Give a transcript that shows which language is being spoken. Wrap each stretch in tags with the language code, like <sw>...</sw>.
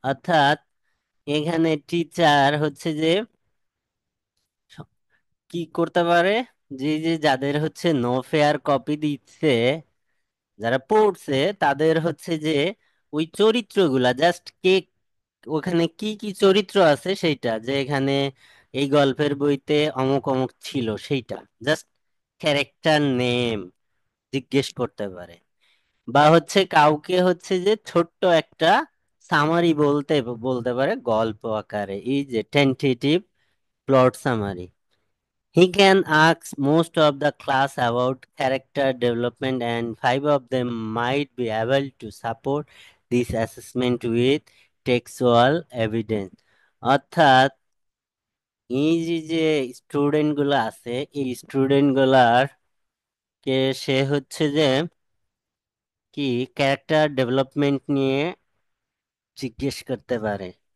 <bn>অর্থাৎ এখানে টিচার হচ্ছে যে কি করতে পারে, যে যে যাদের হচ্ছে নো ফেয়ার কপি দিচ্ছে, যারা পড়ছে, তাদের হচ্ছে যে ওই চরিত্রগুলা জাস্ট কে, ওখানে কি কি চরিত্র আছে সেইটা, যে এখানে এই গল্পের বইতে অমুক অমুক ছিল সেইটা, জাস্ট ক্যারেক্টার নেম জিজ্ঞেস করতে পারে। বা হচ্ছে কাউকে হচ্ছে যে ছোট্ট একটা সামারি বলতে বলতে পারে গল্প আকারে, এই যে</bn> <en>Tentative plot summary. He can ask most of the class about character development, and 5 of them might be able to support this assessment with textual evidence.</en> <bn>অর্থাৎ এই যে যে স্টুডেন্ট গুলো আছে, এই স্টুডেন্ট গুলার কে সে হচ্ছে যে কি ক্যারেক্টার ডেভেলপমেন্ট নিয়ে জিজ্ঞেস করতে পারে।</bn>